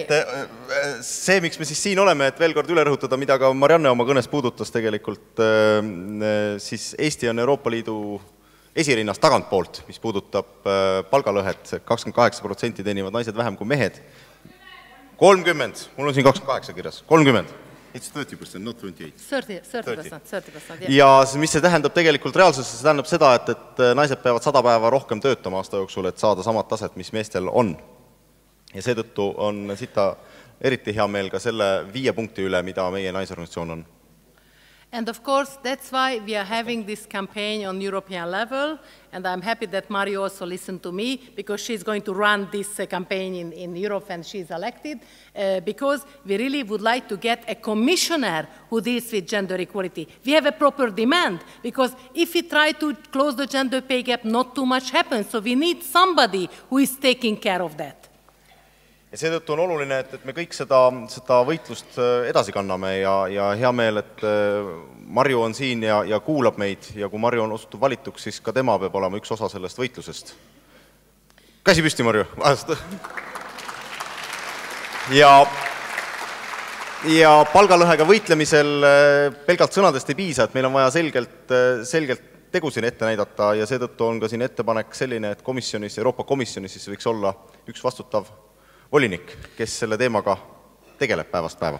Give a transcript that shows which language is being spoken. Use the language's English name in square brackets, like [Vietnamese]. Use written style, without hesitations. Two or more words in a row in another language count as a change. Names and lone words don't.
[Estonian] See, miks me siis siin oleme, et veel kord üle rõhutada, mida ka Marianne oma kõnes puudutas tegelikult, siis Eesti on Euroopa Liidu esirinnas tagantpoolt, mis puudutab palgalõhet, 28% teenivad naised vähem kui mehed. 30, mul on siin 28 kirjas, 30. [English] It's 30%, not 28. 30%. [Estonian] Ja mis see tähendab tegelikult reaalsuses, see tähendab seda, et naised peavad 100 päeva rohkem töötama aasta jooksul, et saada samad taset, mis meestel on. Ja seetõttu on sita eriti hea meel ka selle 5 punkti üle, mida meie naisorganisatsioon on. [English] And of course, that's why we are having this campaign on European level, and I'm happy that Mario also listened to me, because she's going to run this campaign in Europe when she's elected, because we really would like to get a commissioner who deals with gender equality. We have a proper demand, because if we try to close the gender pay gap, not too much happens, so we need somebody who is taking care of that. [Estonian] Ja seetõttu on oluline, et me kõik seda võitlust edasi kanname ja hea meel, et Marju on siin ja kuulab meid ja kui Marju on osutub valituks, siis ka tema peab olema üks osa sellest võitlusest. Käsi püsti, Marju! Ja palgalõhega võitlemisel pelgalt sõnadest ei piisa, et meil on vaja selgelt tegusin ette näidata ja seetõttu on ka siin ettepanek selline, et komisjonis, Euroopa Komisjonis siis võiks olla üks vastutav volinik, kes selle teemaga tegeleb päevast päeva.